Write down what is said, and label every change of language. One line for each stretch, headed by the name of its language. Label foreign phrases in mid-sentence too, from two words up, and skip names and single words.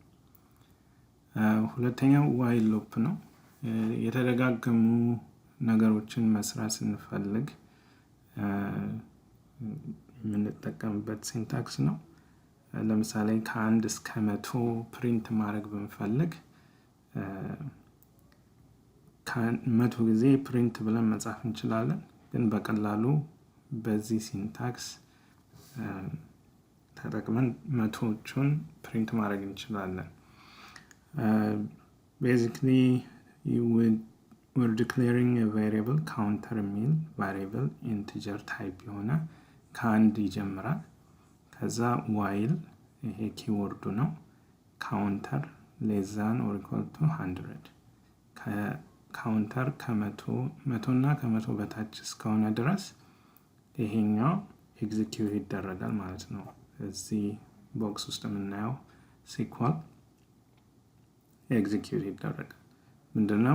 Amharic: ሁለተኛው
English: while loop
Amharic: ነው። የተደጋገሙ ነገሮችን መስራት ስንፈልግ የምንጠቀምበት ሲንታክስ ነው። ለምሳሌ ከ1 እስከ 100 ፕሪንት ማድረግ ብንፈልግ 100 ጊዜ ፕሪንት ብለን መጻፍ እንችላለን። ግን በቀላሉ በዚህ ሲንታክስ ተጠቅመን 100ዎቹን ፕሪንት ማድረግ እንችላለን።
English: basically we're declaring a variable counter
Amharic: የሚል
English: variable integer type
Amharic: የሆነ ከአንድ ይጀምራል። ከዛ while ይሄ ኪወርዱ ነው፣
English: counter less than or equal to 100
Amharic: ከካውንተር ከመቶ እና ከመቶ በታች እስከሆነ ድረስ ይሄኛው ኤግዚኪዩት ይደረጋል ማለት ነው። እዚህ ቦክስ ውስጥ የምናየው SQL ኤግዚኪዩት ይደረጋል። ምንድነው?